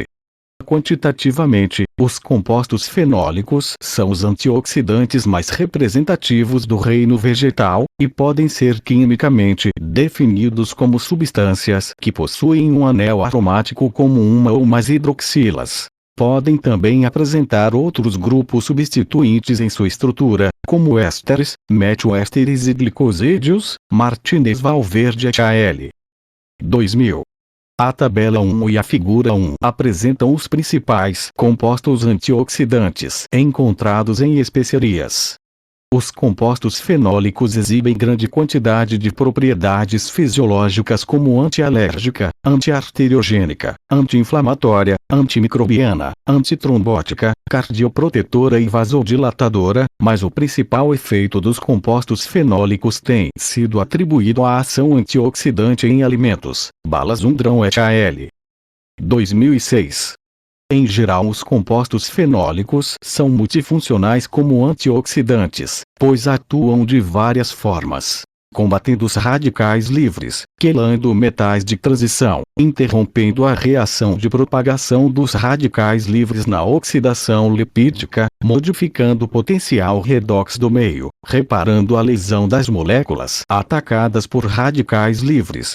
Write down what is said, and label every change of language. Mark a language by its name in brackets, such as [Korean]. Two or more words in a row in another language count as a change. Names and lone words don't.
[Portuguese] Quantitativamente, os compostos fenólicos são os antioxidantes mais representativos do reino vegetal, e podem ser quimicamente definidos como substâncias que possuem um anel aromático como uma ou mais hidroxilas. Podem também apresentar outros grupos substituintes em sua estrutura, como ésteres, metilésteres e glicosídeos. Martinez Valverde et al. 2000. A tabela 1 e a figura 1 apresentam os principais compostos antioxidantes encontrados em especiarias. Os compostos fenólicos exibem grande quantidade de propriedades fisiológicas como antialérgica, antiarteriogênica, anti-inflamatória, antimicrobiana, antitrombótica, cardioprotetora e vasodilatadora, mas o principal efeito dos compostos fenólicos tem sido atribuído à ação antioxidante em alimentos. Balazundrão et al. 2006. Em geral, os compostos fenólicos são multifuncionais como antioxidantes, pois atuam de várias formas, combatendo os radicais livres, quelando metais de transição, interrompendo a reação de propagação dos radicais livres na oxidação lipídica, modificando o potencial redox do meio, reparando a lesão das moléculas atacadas por radicais livres.